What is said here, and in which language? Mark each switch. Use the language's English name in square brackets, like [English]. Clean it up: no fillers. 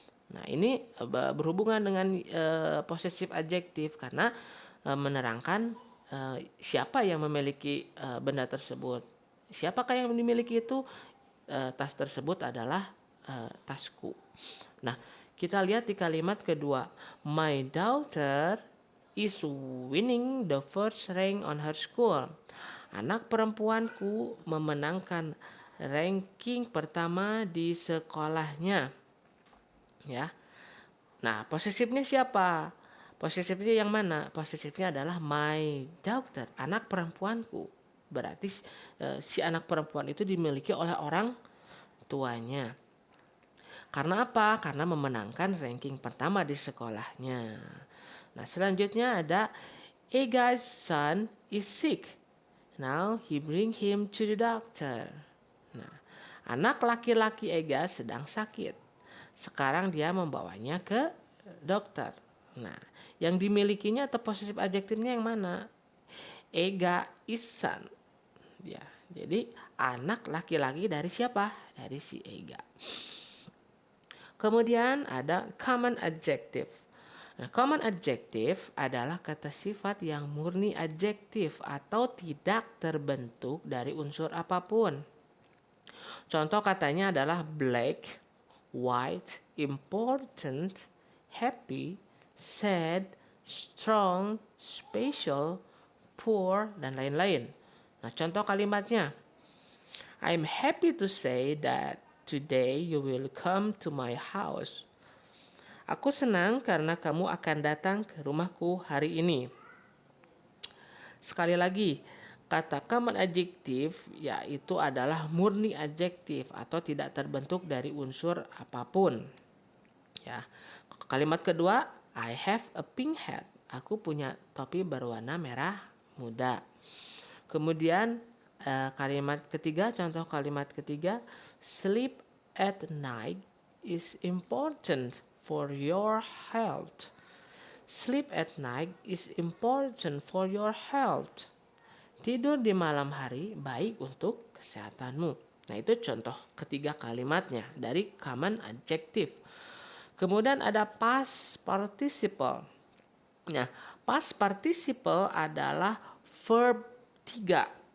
[Indonesian] Nah, ini berhubungan dengan possessive adjective karena menerangkan siapa yang memiliki benda tersebut. Siapakah yang dimiliki itu? Tas tersebut adalah tasku. Nah, kita lihat di kalimat kedua. [English] My daughter is winning the first rank on her school. [Indonesian] Anak perempuanku memenangkan ranking pertama di sekolahnya. Ya. Nah, posesifnya siapa? Posesifnya yang mana? Posesifnya adalah my daughter, anak perempuanku. Berarti si anak perempuan itu dimiliki oleh orang tuanya. Karena apa? Karena memenangkan ranking pertama di sekolahnya. Nah, selanjutnya ada [English] Ega's son is sick. Now he bring him to the doctor. [Indonesian] Nah, anak laki-laki Ega sedang sakit. Sekarang dia membawanya ke dokter. Nah, yang dimilikinya atau posesif adjektifnya yang mana? [English] Ega is son. [Indonesian] Ya, jadi anak laki-laki dari siapa? Dari si Ega. Kemudian ada common adjective. Nah, common adjective adalah kata sifat yang murni adjektif atau tidak terbentuk dari unsur apapun. Contoh katanya adalah black, white, important, happy, sad, strong, special, poor, dan lain-lain. Nah, contoh kalimatnya. [English] I'm happy to say that today you will come to my house. [Indonesian] Aku senang karena kamu akan datang ke rumahku hari ini. Sekali lagi, kata common adjective yaitu adalah murni adjektif atau tidak terbentuk dari unsur apapun. Ya. Kalimat kedua, [English] I have a pink hat. [Indonesian] Aku punya topi berwarna merah muda. Kemudian kalimat ketiga, contoh kalimat ketiga, [English] sleep at night is important for your health. Sleep at night is important for your health. [Indonesian] Tidur di malam hari baik untuk kesehatanmu. Nah, itu contoh ketiga kalimatnya dari common adjective. Kemudian ada past participle. Nah, past participle adalah verb 3.